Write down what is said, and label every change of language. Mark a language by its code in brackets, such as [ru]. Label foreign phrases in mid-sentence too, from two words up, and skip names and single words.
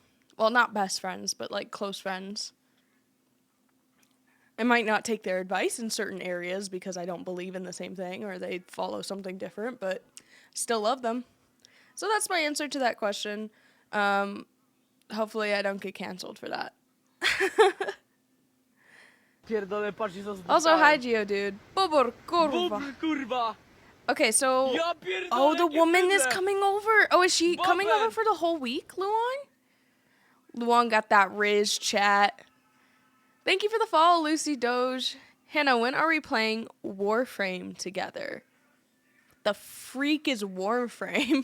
[en] Well, not best friends, but like close friends. I might not take their advice in certain areas because I don't believe in the same thing or they follow something different, but still love them. So that's my answer to that question. Hopefully I don't get canceled for that. [pl] Pierdolę, patrz, co [en] Also, hi, Geodude. Bobor, [pl] kurwa. Bubr, kurwa! [en] Okay, so... [pl] Ja pierdolę, [en] Oh, the [pl] jakie [en] woman is [pl] bydle! [en] coming over. Oh, is she coming Bobber. over for the whole week, Luan? Luan got that Riz chat. Thank you for the follow, Lucy Doge. Hannah, when are we playing Warframe together? The freak is Warframe?